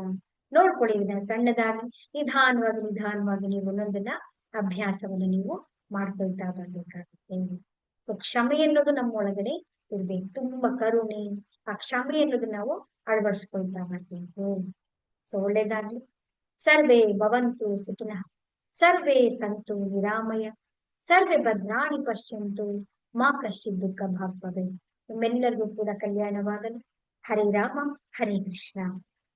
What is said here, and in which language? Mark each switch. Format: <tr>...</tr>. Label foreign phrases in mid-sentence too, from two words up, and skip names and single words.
<kn>ನೋಡ್ಕೊಳ್ಳಿ, ಇದನ್ನ ಸಣ್ಣದಾಗಿ ನಿಧಾನವಾಗಿ ನೀವು ಒಂದೊಂದನ್ನ ಅಭ್ಯಾಸವನ್ನು ನೀವು ಮಾಡ್ಕೊಳ್ತಾ ಬರ್ಬೇಕಾಗುತ್ತೆ. ಸೊ ಕ್ಷಮೆ ಅನ್ನೋದು ನಮ್ಮ ಒಳಗಡೆ ಇರ್ಬೇಕು, ತುಂಬಾ ಕರುಣೆ, ಆ ಕ್ಷಮೆ ಅನ್ನೋದು ನಾವು ಅಳವಡಿಸ್ಕೊಳ್ತಾ ಬರ್ಬೇಕು. ಸೊ ಒಳ್ಳೇದಾಗ್ಲಿ.</kn> <sa>ಸರ್ವೇ ಭವಂತು ಸುಖಿನಃ, ಸರ್ವೇ ಸಂತು ನಿರಾಮಯ, ಸರ್ವೇ ಭದ್ರಾಣಿ ಪಶ್ಯಂತು ಮಾ ಕಶ್ಚಿತ್ ದುಃಖ ಭಾಗ್ ಭವೇತ್.</sa> <kn>ನಿಮ್ಮೆಲ್ಲರಿಗೂ ಕೂಡ ಕಲ್ಯಾಣವಾಗಲಿ.</kn> <sa>ಹರೇ ರಾಮ ಹರೇ ಕೃಷ್ಣ.</sa>